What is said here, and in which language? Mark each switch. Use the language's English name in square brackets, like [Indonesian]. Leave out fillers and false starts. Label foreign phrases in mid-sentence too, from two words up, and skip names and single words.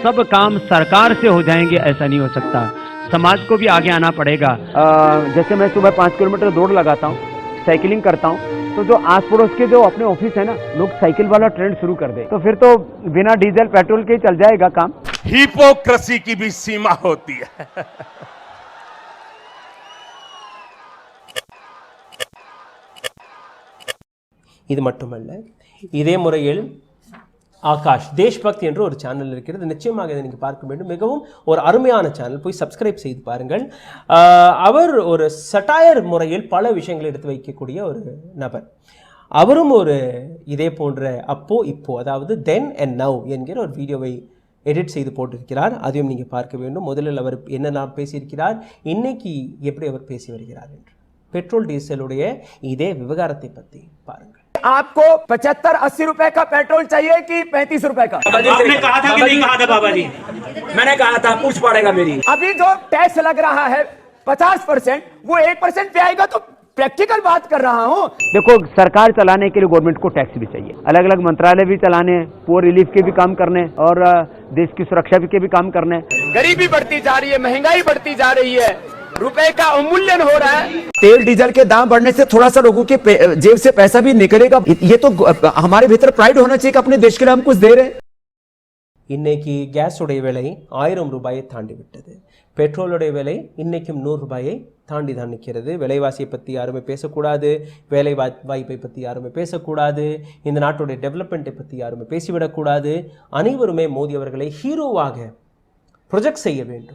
[Hindi] सब काम सरकार से हो जाएंगे ऐसा नहीं हो सकता, समाज को भी आगे आना पड़ेगा। जैसे मैं सुबह 5 किलोमीटर दौड़ लगाता हूँ, साइकिलिंग करता हूँ, तो जो आस पड़ोस के जो अपने ऑफिस है ना, लोग साइकिल वाला ट्रेंड शुरू कर दे, तो फिर तो बिना डीजल पेट्रोल के ही चल जाएगा काम। हिपोक्रेसी की भी सीमा होती है। [Tamil] இது மட்டுமல்ல, இதே முறையில் ஆகாஷ் தேஷ்பக்த் என்ற ஒரு சேனல் இருக்கிறது. நிச்சயமாக இதை நீங்கள் பார்க்க வேண்டும். மிகவும் ஒரு அருமையான சேனல், போய் சப்ஸ்கிரைப் செய்து பாருங்கள். அவர் ஒரு சட்டாயர் முறையில் பல விஷயங்களை எடுத்து வைக்கக்கூடிய ஒரு நபர். அவரும் ஒரு இதே போன்ற அப்போ இப்போ, அதாவது [English] then and now [Tamil] என்கிற ஒரு வீடியோவை எடிட் செய்து போட்டிருக்கிறார். அதையும் நீங்கள் பார்க்க வேண்டும். முதலில் அவர் என்னென்ன பேசியிருக்கிறார், இன்னைக்கு எப்படி அவர் பேசி வருகிறார் என்று. பெட்ரோல் டீசலுடைய இதே விவகாரத்தை பற்றி பாருங்கள். [Hindi] आपको 75-80 रुपए का पेट्रोल चाहिए कि 35 रुपए का? आपने कहा था कि नहीं कहा था बाबा जी? मैंने कहा था, पूछ पड़ेगा मेरी। अभी जो टैक्स लग रहा है 50%, वो 1% पे आएगा तो प्रैक्टिकल बात कर रहा हूँ। देखो, सरकार चलाने के लिए गवर्नमेंट को टैक्स भी चाहिए, अलग अलग मंत्रालय भी चलाने, [English] poor relief [Hindi] के भी काम करने और देश की सुरक्षा के भी काम करने। गरीबी बढ़ती जा रही है, महंगाई बढ़ती जा रही है, रुपए का अवमूल्यन हो रहा है। तेल डीजल के दाम बढ़ने से थोड़ा सा लोगों के जेब से पैसा भी निकलेगा। ये तो हमारे भीतर प्राइड होना चाहिए कि अपने देश के लिए हम कुछ दे रहे हैं। [Tamil] இன்னைக்கு கேஸுடைய விலை 1000 ரூபாயை தாண்டி விட்டது. பெட்ரோலுடைய விலை இன்னைக்கும் 100 ரூபாயை தாண்டி தான் நிற்கிறது. விலைவாசியை பற்றி யாருமே பேசக்கூடாது, வேலை வாய்ப்பை பற்றி யாருமே பேசக்கூடாது, இந்த நாட்டுடைய டெவலப்மெண்ட்டை பற்றி யாருமே பேசிவிடக்கூடாது. அனைவருமே மோடி அவர்களை ஹீரோவாக ப்ரொஜெக்ட் செய்ய வேண்டும்.